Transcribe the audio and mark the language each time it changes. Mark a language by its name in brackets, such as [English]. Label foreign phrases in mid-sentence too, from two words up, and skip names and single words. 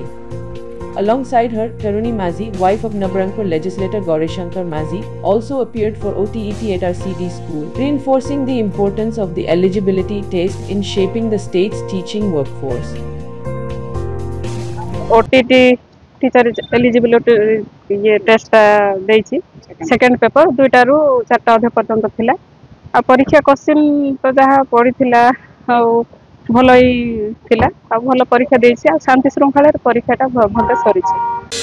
[English] Alongside her, Taruni Mazi, wife of Nabarangpur legislator Gaurishankar Mazi, also appeared for OTET at RCD school, reinforcing the importance of the eligibility test in shaping the state's teaching workforce. OTET teacher eligibility test [Odia] ଦେଇଛି [English] second paper [Odia] ଦୁଇଟା ରୁ ଚାରିଟା ଅଧା ପର୍ଯ୍ୟନ୍ତ ଥିଲା ଆ ପରୀକ୍ଷା କ୍ୱେଶ୍ଚନ ତ ଯାହା ପଡ଼ି ଥିଲା ଭଲ ହିଁ ଥିଲା ଆ ଭଲ ପରୀକ୍ଷା ଦେଇଛି ଆ ଶାନ୍ତି ଶୃଙ୍ଖଳା ପରୀକ୍ଷାଟା ଭଲ ସରିଛି।